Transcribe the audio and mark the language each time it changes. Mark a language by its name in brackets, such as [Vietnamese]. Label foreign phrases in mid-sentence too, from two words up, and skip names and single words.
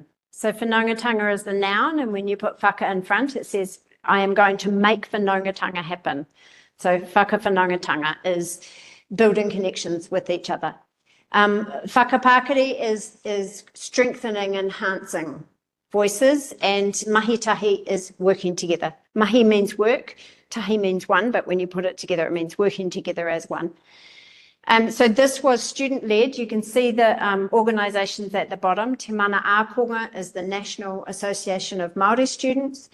[English] So whanaungatanga is the noun, and when you put whaka in front, it says, I am going to make whanaungatanga happen. So whakawhanaungatanga is building connections with each other. Whakapākari is strengthening, enhancing voices, and [Māori] mahi tahi [English] is working together. Mahi means work, tahi means one, but when you put it together, it means working together as one. So this was student-led. You can see the organisations at the bottom. Te Mana Ākonga is the National Association of Māori Students.